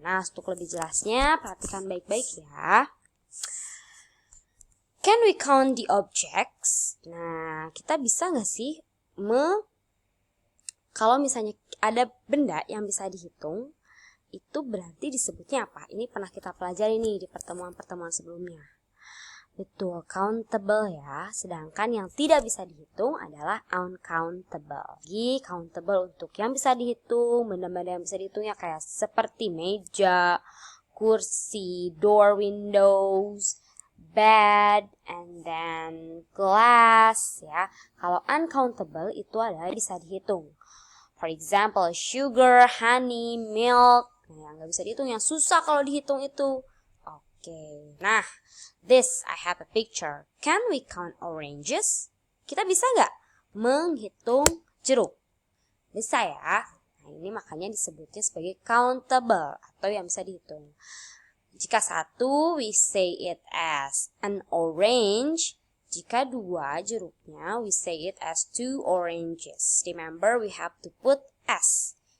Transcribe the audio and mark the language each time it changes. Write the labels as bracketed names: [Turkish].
[Indonesian] Nah, untuk lebih jelasnya, perhatikan baik-baik ya. [English] Can we count the objects? [Indonesian] Nah, kita bisa nggak sih kalau misalnya ada benda yang bisa dihitung, itu berarti disebutnya apa? Ini pernah kita pelajari nih di pertemuan-pertemuan sebelumnya. Betul, countable ya. Sedangkan yang tidak bisa dihitung adalah uncountable. Jadi countable untuk yang bisa dihitung, benda-benda yang bisa dihitung ya kayak seperti meja, kursi, [English] door, windows, bed, and then glass [Indonesian] ya. Kalau uncountable itu adalah bisa dihitung. [English] For example, sugar, honey, milk. [Indonesian] Nah, yang nggak bisa dihitung, yang susah kalau dihitung itu. Oke. [English] Nah, this I have a picture. Can we count oranges? [Indonesian] Kita bisa nggak menghitung jeruk? Bisa ya. Nah, ini makanya disebutnya sebagai countable atau yang bisa dihitung. Jika satu, [English] we say it as an orange. [Indonesian] Jika dua jeruknya, [English] we say it as two oranges. Remember, we have to put S.